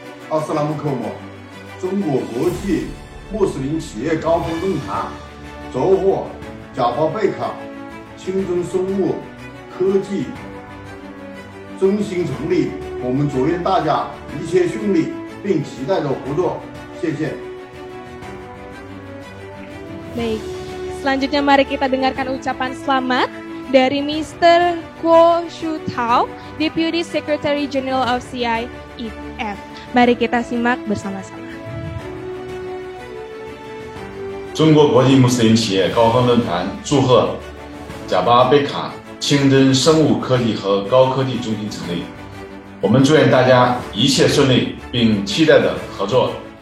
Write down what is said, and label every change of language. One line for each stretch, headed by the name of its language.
Chinese: 阿斯拉姆科莫中国国际穆斯林企业高峰论坛收获贾巴贝卡清真生物科技中心成立，我们祝愿大家一切顺利，并期待着合作。谢谢。
Indonesian: Baik, selanjutnya mari kita dengarkan ucapan selamat dari Mr.
English: Guo Shutao, Deputy Secretary General of CIEF.
Indonesian: Mari kita simak bersama-sama.
Chinese: 中国国际穆斯林企业高峰论坛祝贺贾巴贝卡清真生物科技和高科技中心成立，我们祝愿大家一切顺利，并期待着合作。